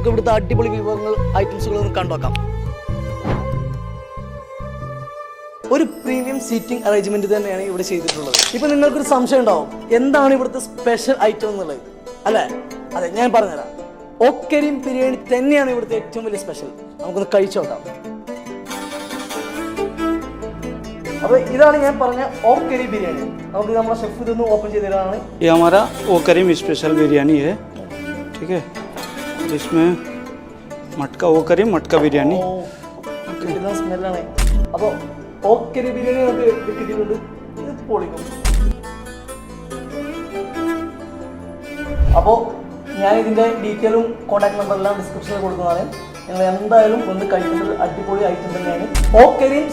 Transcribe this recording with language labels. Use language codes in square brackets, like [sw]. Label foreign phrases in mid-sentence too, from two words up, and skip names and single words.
[ml] നമുക്ക് ഇവിടുത്തെ അടിപൊളി വിഭവങ്ങൾ ഐറ്റംസുകളൊന്നും കണ്ടുവെക്കാം. ഒരു [en] premium seating arrangement [ml] തന്നെയാണ് ഇവിടെ ചെയ്തിട്ടുള്ളത്. ഇപ്പൊ നിങ്ങൾക്കൊരു സംശയം ഉണ്ടാവും, എന്താണ് ഇവിടുത്തെ [en] special item [ml] എന്നുള്ളത്, അല്ലേ? അതെ, ഞാൻ പറഞ്ഞുതരാം. ഓക്കരീം ബിരിയാണി തന്നെയാണ് ഇവിടുത്തെ ഏറ്റവും വലിയ സ്പെഷ്യൽ. നമുക്കൊന്ന് കഴിച്ചു നോക്കാം. [hi] अब इधर [ml] ഞാൻ പറഞ്ഞ ഓക്കരി ബിരിയാണി നമുക്ക് നമ്മുടെ ഷെഫ് ഇതൊന്ന് ഓപ്പൺ ചെയ്തു തരാനാണ്. [hi] ये हमारा ओकरीम स्पेशल बिरयानी है, ठीक है. इसमें मटका ओकरीम मटका बिरयानी. [ml] കിട്ടുന്ന സ്മെല്ലാണ്. അപ്പോൾ ഓക്കരി ബിരിയാണി നമുക്ക് കിട്ടിയിട്ടുണ്ട്. ഇത് പൊളിക്കും. അപ്പോൾ ഞാൻ ഇതിൻ്റെ ഡീറ്റെയിലും കോൺടാക്ട് നമ്പറെല്ലാം ഡിസ്ക്രിപ്ഷനിൽ കൊടുക്കുന്നതാണ്. നിങ്ങൾ എന്തായാലും ഒന്ന് കഴിക്കുന്നത് അടിപൊളി ഐറ്റം തന്നെയാണ്.